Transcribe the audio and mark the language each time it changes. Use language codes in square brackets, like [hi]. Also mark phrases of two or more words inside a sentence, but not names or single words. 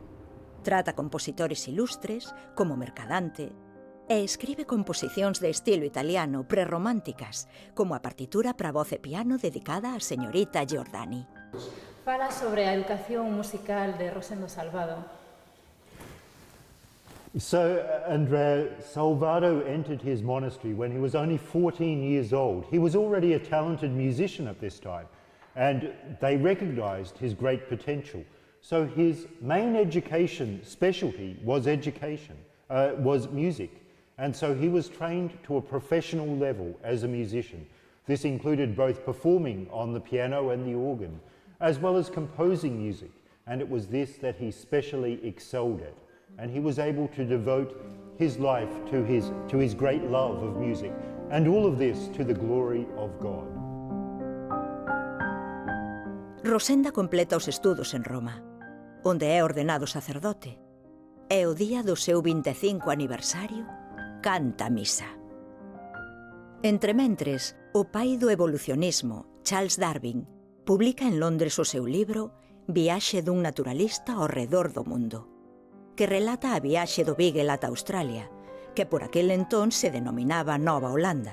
[gl] Trata compositores ilustres, como Mercadante, e escribe composicións de estilo italiano prerrománticas, como a partitura para voz e piano dedicada á señorita Giordani. Fala sobre a educación musical de Rosendo Salvado. [en] So, Andrea, Salvado entered his monastery when he was only 14 years old. He was already a talented musician at this time, and they recognized his great potential. So his main education specialty was music. And so he was trained to a professional level as a musician. This included both performing on the piano and the organ, as well as composing music. And it was this that he specially excelled at. And he was able to devote his life to his great love of music, and all of this to the glory of God. [gl] Rosenda completa os estudos en Roma, onde é ordenado sacerdote, e o día do seu 25 aniversario canta misa. Entrementres, o pai do evolucionismo, Charles Darwin, publica en Londres o seu libro Viaxe dun naturalista ao redor do mundo, que relata a viaxe do Beagle ata Australia, que por aquel entón se denominaba Nova Holanda.